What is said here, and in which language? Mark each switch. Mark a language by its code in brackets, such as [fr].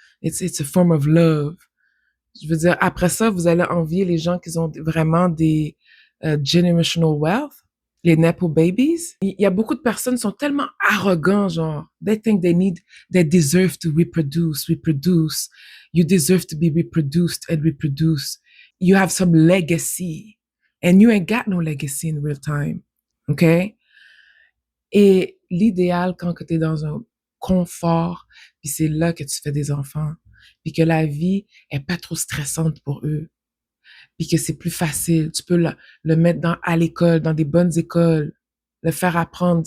[en] It's a form of love. [fr] Je veux dire, après ça, vous allez envier les gens qui ont vraiment des [en] generational wealth, [fr] les nepo babies. Il y a beaucoup de personnes qui sont tellement arrogants, genre, [en] they deserve to reproduce. You deserve to be reproduced and reproduce. You have some legacy and you ain't got no legacy in real time. OK? [fr] Et l'idéal quand tu es dans un confort, puis c'est là que tu fais des enfants, puis que la vie est pas trop stressante pour eux, puis que c'est plus facile. Tu peux le mettre à l'école, dans des bonnes écoles, le faire apprendre.